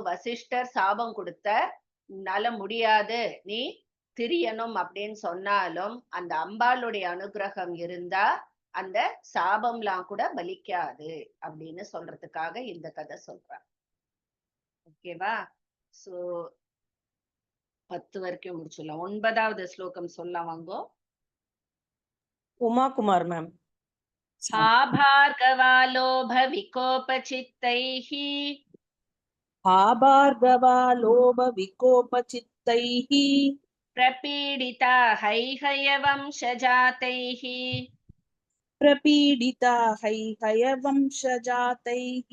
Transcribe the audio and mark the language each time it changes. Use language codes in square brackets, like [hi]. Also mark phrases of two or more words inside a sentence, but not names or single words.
[ta] சோ வசிஷ்டர் சாபம் கொடுத்த, உன்னால முடியாது, நீ திரியணும் அப்படின்னு சொன்னாலும் அந்த அம்பாளுடைய அனுகிரகம் இருந்தா அந்த சாபம்லாம் கூட பலிக்காது அப்படின்னு சொல்றதுக்காக இந்த கதை சொல்றான். ஓகேவா? சோ 10 வரைக்கும் முடிச்சிடலாம். 9வது ஸ்லோகம் சொல்லலாம் வாங்கோ. உமா குமார் மேம். [sa] भार्गवा लोभ विकोपचित्तैः भार्गवा लोभ विकोपचित्तैः प्रपीडिता हैहयवंशजातैः प्रपीडिता हैहयवंशजातैः